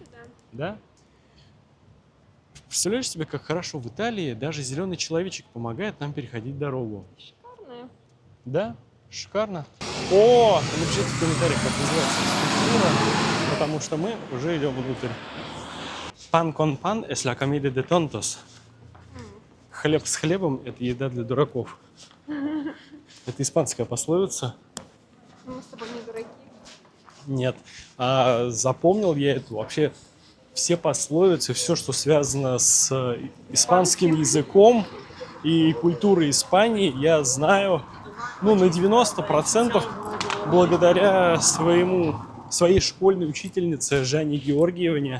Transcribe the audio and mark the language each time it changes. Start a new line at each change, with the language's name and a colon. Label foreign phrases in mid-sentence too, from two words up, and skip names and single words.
Russian: Да? Представляешь себе, как хорошо в Италии даже зеленый человечек помогает нам переходить дорогу. Шикарно. Да? Шикарно. О, напишите в комментариях, как называется скульптура, потому что мы уже идем внутрь.
Spanish: Pan con pan es la comida de tontos.
Russian: Хлеб с хлебом – это еда для дураков. Это испанская пословица. Мы с тобой не дураки. Нет. А запомнил я эту вообще все пословицы, все, что связано с испанским языком и культурой Испании, я знаю, ну, на 90% благодаря своей школьной учительнице Жанне Георгиевне.